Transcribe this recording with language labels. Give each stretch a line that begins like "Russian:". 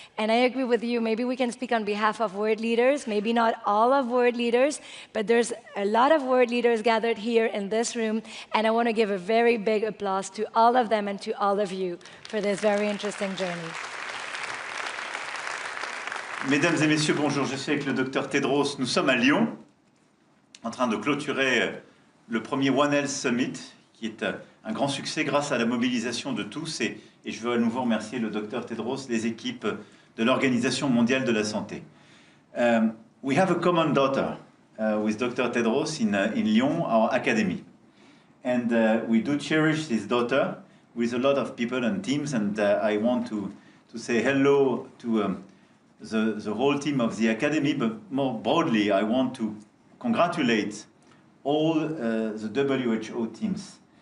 English: And I agree with you, maybe we can speak on behalf of world leaders, maybe not all of world leaders, but there's a lot of world leaders gathered here in this room, and I want to give a very big applause to all of them and to all of you for this very interesting journey.
French: Mesdames et messieurs, bonjour, je suis avec le docteur Tedros. Nous sommes à Lyon, en train de clôturer le premier One Health Summit, qui est un grand succès grâce à la mobilisation de tous. Et je veux à nouveau remercier le docteur Tedros, les équipes de l'Organisation mondiale de la santé.
English: We have a common daughter with Dr. Tedros in Lyon, our academy. And we do cherish this daughter with a lot of people and teams. And I want to say hello to the whole team of the academy, but more broadly, I want to congratulate all the WHO teams.